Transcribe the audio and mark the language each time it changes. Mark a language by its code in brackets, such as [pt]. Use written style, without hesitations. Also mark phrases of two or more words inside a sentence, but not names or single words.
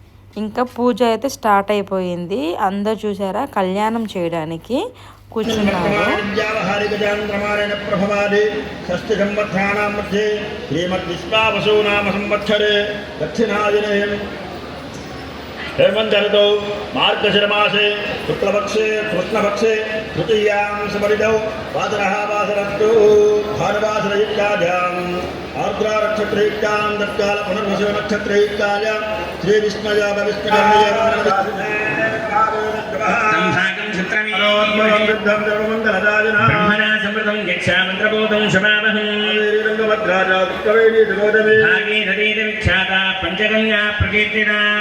[te] ఇంకా పూజ అయితే స్టార్ట్ అయిపోయింది. అందరు చూసారా కళ్యాణం చేయడానికి కూర్చున్నారు. [sa] हेमन्तर्तौ मार्गशिरमासे शुक्लपक्षे कृष्णपक्षे तृतीयां समरितौ वासरः वासरस्तु भानुवासरयुक्ताभ्याम् आर्द्रानक्षत्रयुक्तां तत्काल पुनर्वसु नक्षत्रयुक्ताय पंचगंगा प्रकीर्तिना